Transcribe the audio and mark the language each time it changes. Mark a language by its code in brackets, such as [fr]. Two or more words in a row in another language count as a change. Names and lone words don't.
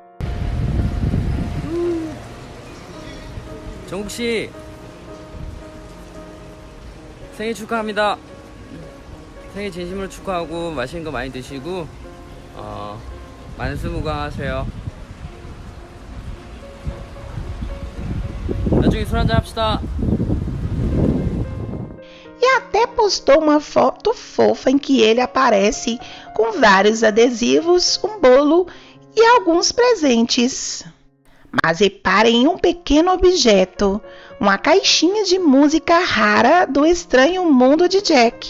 [ko] 정국 씨 생일 축하합니다. 생일 진심으로 축하하고 맛있는 거 많이 드시고 만수무강하세요. 나중에 술 한잔 합시다. [pt] E até postou uma foto fofa em que ele aparece com vários adesivos, um bolo e alguns presentes. Mas reparem em um pequeno objeto, uma caixinha de música rara do Estranho Mundo de Jack.